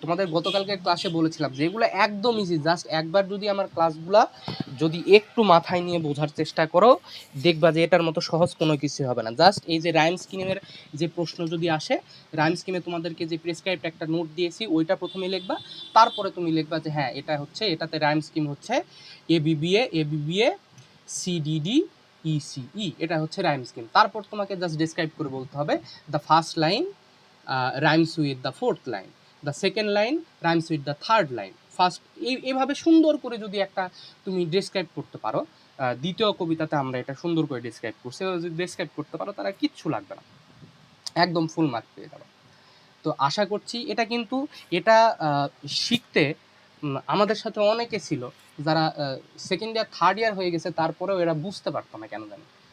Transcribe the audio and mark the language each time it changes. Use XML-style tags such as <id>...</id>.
<bn>তোমাদের গতকালকে ক্লাসে বলেছিলাম যে এগুলো একদম ইজি। জাস্ট একবার যদি আমার ক্লাসগুলা যদি একটু মাথায় নিয়ে বোঝার চেষ্টা করো, দেখবা যে এটার মতো সহজ কোনো কিছু হবে না। জাস্ট এই যে রাইম স্কিমের যে প্রশ্ন যদি আসে, রাইম স্কিমে তোমাদেরকে যে প্রেসক্রাইবড একটা নোট দিয়েছি, ওইটা প্রথমে লিখবা। তারপরে তুমি লিখবা যে হ্যাঁ এটা হচ্ছে, এটাতে রাইম স্কিম হচ্ছে এবিবিএ, এবিবিএ, সিডিডি, ইসিই। এটা হচ্ছে রাইম স্কিম। তারপর তোমাকে জাস্ট ডিসক্রাইব করে বলতে হবে,</bn> <en>The first line rhymes with the fourth line, the second line rhymes with the third line, first.</en> <bn>এইভাবে সুন্দর করে যদি একটা তুমি ডিসক্রাইব করতে পারো, দ্বিতীয় কবিতাতে আমরা এটা সুন্দর করে ডিসক্রাইব করছি, যদি ডিসক্রাইব করতে পারো তারা কিচ্ছু লাগবে না, একদম ফুল মার্ক পেয়ে যাবে। তো আশা করছি এটা শিখতে আমাদের সাথে অনেকে ছিল যারা সেকেন্ড ইয়ার থার্ড ইয়ার হয়ে গেছে, তারপরেও এরা বুঝতে পারতো না কেন জানি।</bn>